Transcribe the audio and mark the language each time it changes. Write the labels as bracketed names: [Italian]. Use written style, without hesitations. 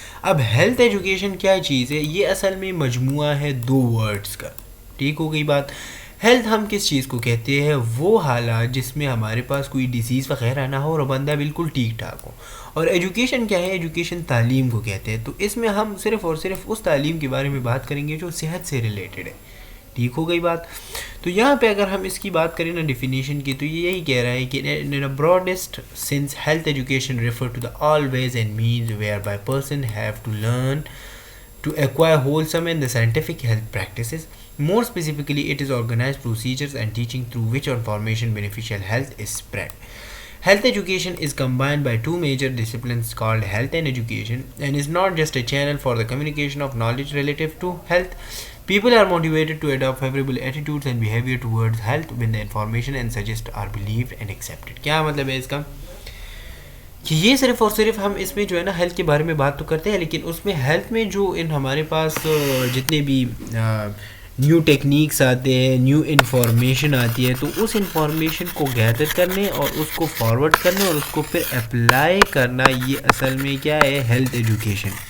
[Urdu] اب health education کیا چیز ہے؟ یہ اصل میں مجموعہ ہے دو ورڈز کا. ٹھیک ہو گئی بات؟ ہیلتھ ہم کس چیز کو کہتے ہیں؟ وہ حالات جس میں ہمارے پاس کوئی ڈیزیز وغیرہ نہ ہو اور بندہ بالکل ٹھیک ٹھاک ہو. اور ایجوکیشن کیا ہے؟ ایجوکیشن تعلیم کو کہتے ہیں. تو اس میں ہم صرف اور صرف اس تعلیم کے بارے میں بات کریں گے جو صحت سے ریلیٹڈ ہے. ٹھیک ہو گئی بات؟ تو یہاں پہ اگر ہم اس کی بات کریں نا ڈیفینیشن کی، تو یہ یہی کہہ رہا ہے کہ [English] in a broadest sense health education refer to the all ways and means whereby person have to learn to acquire wholesome and the scientific health practices. More specifically, it is organized procedures and teaching through which information beneficial health is spread. Health education is combined by two major disciplines called health and education, and is not just a channel for the communication of knowledge relative to health. People are motivated to adopt favorable attitudes and behavior towards health when the information and suggest are believed and accepted. [Urdu] کیا مطلب ہے اس کا؟ کہ یہ صرف اور صرف ہم اس میں جو ہے نا ہیلتھ کے بارے میں بات تو کرتے ہیں، لیکن اس میں ہیلتھ میں جو ہمارے پاس جتنے بھی نیو ٹیکنیکس آتے ہیں، نیو انفارمیشن آتی ہے، تو اس انفارمیشن کو گیدر کرنے اور اس کو فارورڈ کرنے اور اس کو پھر اپلائی کرنا، یہ اصل میں کیا ہے؟ Health education.